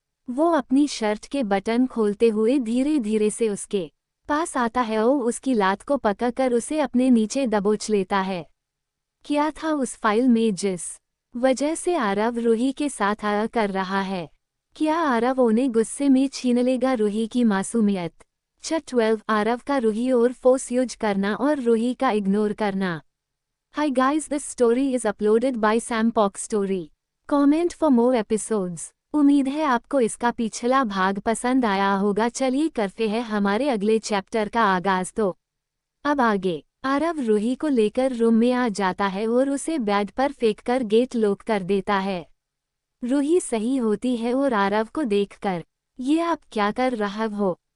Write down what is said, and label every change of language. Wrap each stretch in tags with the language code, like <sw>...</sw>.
<hi>वो अपनी शर्ट के बटन खोलते हुए धीरे धीरे से उसके पास आता है और उसकी लात को पकड़कर उसे अपने नीचे दबोच लेता है। क्या था उस फाइल में जिस वजह से आरव रूही के साथ आया कर रहा है? क्या आरव उन्हें गुस्से में छीन लेगा रूही की मासूमियत? चैप्टर 12 आरव का रूही और फोर्स यूज करना और रूही का इग्नोर करना।</hi> <en>Hi guys, this story is uploaded by Sam Pock Story. Comment for more episodes.</en> <hi>उम्मीद है आपको इसका पिछला भाग पसंद आया होगा। चलिए करते हैं हमारे अगले चैप्टर का आगाज। तो अब आगे आरव रूही को लेकर रूम में आ जाता है और उसे बेड पर फेंककर गेट लॉक कर देता है। रूही सही होती है और आरव को देखकर, ये आप क्या कर रहा हो?</hi>